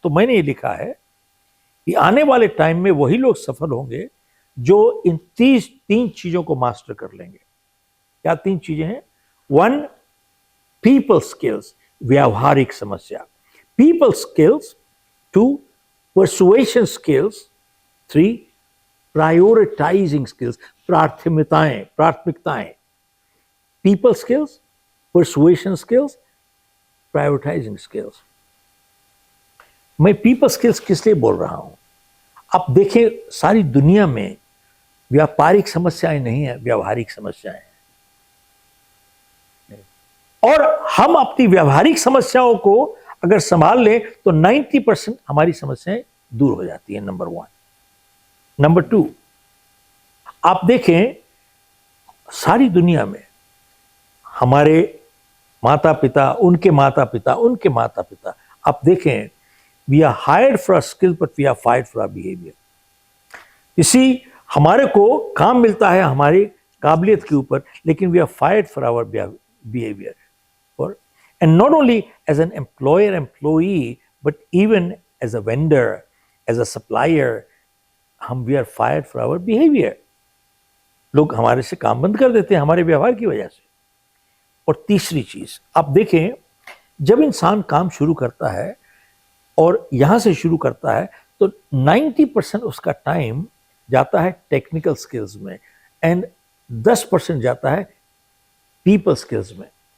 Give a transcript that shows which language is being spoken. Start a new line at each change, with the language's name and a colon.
Hindi: तो मैंने ये लिखा है कि आने वाले टाइम में वही लोग सफल होंगे जो इन 3 चीजों को मास्टर कर लेंगे। क्या 3 चीजें हैं? 1, पीपल स्किल्स, व्यावहारिक समस्या, people skills.
English: 2, persuasion skills. 3, prioritizing skills, प्राथमिकताएं। People skills, persuasion skills, prioritizing skills.
Hindi: मैं people skills किस लिए बोल रहा हूं? आप देखें, सारी दुनिया में व्यापारिक समस्याएं नहीं है, व्यावहारिक समस्याएं हैं। और हम अपनी व्यावहारिक समस्याओं को अगर संभाल लें तो 90% हमारी समस्याएं दूर हो जाती हैं, नंबर 1। नंबर 2, आप देखें सारी दुनिया में हमारे माता पिता, उनके माता पिता, उनके माता पिता, आप देखें,
English: We are hired for skill but we are fired for behaviour.
Hindi: इसी हमारे को काम मिलता है हमारी काबिलियत के ऊपर, लेकिन
English: We are fired for our behaviour. And not only as an employer-employee, but even as a vendor, as a supplier, we are fired for our behavior.
Hindi: लोग हमारे से काम बंद कर देते हैं हमारे व्यवहार की वजह से। और तीसरी चीज, आप देखें, जब इंसान काम शुरू करता है और यहां से शुरू करता है तो 90% उसका टाइम जाता है टेक्निकल स्किल्स में एंड 10% जाता है पीपल स्किल्स में।